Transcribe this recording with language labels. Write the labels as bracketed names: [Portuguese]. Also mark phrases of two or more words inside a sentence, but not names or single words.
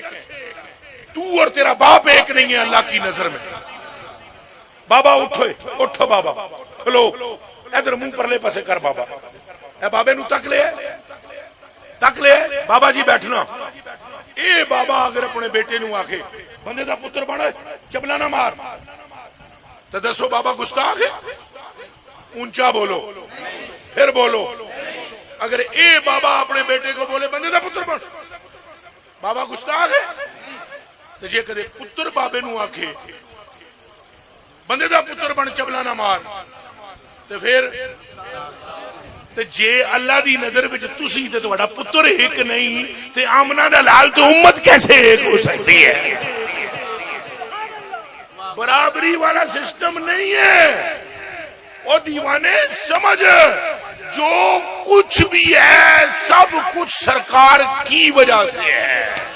[Urdu] تو اور تیرا باپ ایک نہیں ہے اللہ کی نظر میں۔ [Punjabi] بابا اٹھو بابا، کھلو ادھر منہ پرلے پسے کر بابا، اے بابے نو تک لے بابا جی بیٹھنا۔ اے بابا اگر اپنے بیٹے نو آکھے بندے دا پتر بنا چبلا نہ مار تو دسو بابا گستاخ ہے؟ [Urdu] اونچا بولو، پھر بولو۔ [Punjabi] اگر اے بابا اپنے بیٹے کو بولے بندے دا پتر بن، بابا گستاخ ہے؟ تو جے کدے پتر بابے نو آکھے بندے دا پتر بن چبلا نہ مار تو پھر تے جے اللہ دی نظر وچ تسی تے تہاڈا پتر ایک نہیں تے آمنہ دا لال [Urdu] تو امت کیسے ایک ہو سکتی ہے؟ برابری والا سسٹم نہیں ہے۔ او دیوانے سمجھ، جو کچھ بھی ہے سب کچھ سرکار کی وجہ سے ہے۔